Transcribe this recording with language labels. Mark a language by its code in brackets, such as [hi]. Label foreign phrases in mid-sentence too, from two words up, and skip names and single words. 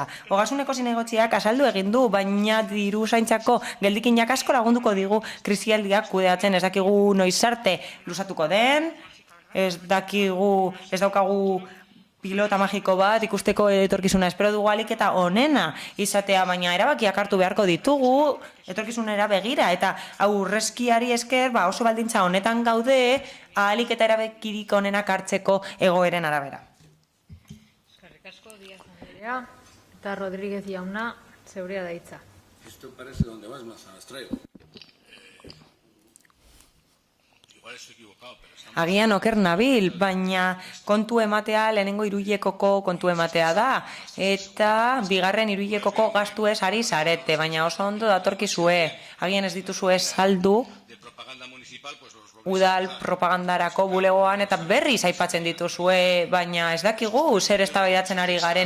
[eu] Ogasuneko zinegotziak azaldu egin du, baina diru zaintzako geldikinak asko lagunduko digu krisialdiak kudeatzen, ez dakigu noiz arte luzatuko den, ez daukagu pilota magiko bat ikusteko etorkizuna, espero dugu alik eta onena izatea, baina erabakiak hartu beharko ditugu etorkizunera begira, eta aurrezkiari esker oso baldintza honetan gaude ahalik eta erabakirik onenak hartzeko egoeren arabera. Eskerrik asko, Díaz Anderea, eta Rodríguez jauna, zeurea da hitza. Esto parece donde vas más, las traigo. Agian oker nabil, baina kontu ematea lehenengo hiruhilekoko kontu ematea da. Eta bigarren hiruhilekoko gastuez ari zarete, baina oso ondo datorkizue. Agian ez dituzue saldu udal propagandarako bulegoan eta berriz aipatzen dituzue, baina ez dakigu zer eztabaidatzen ari garen.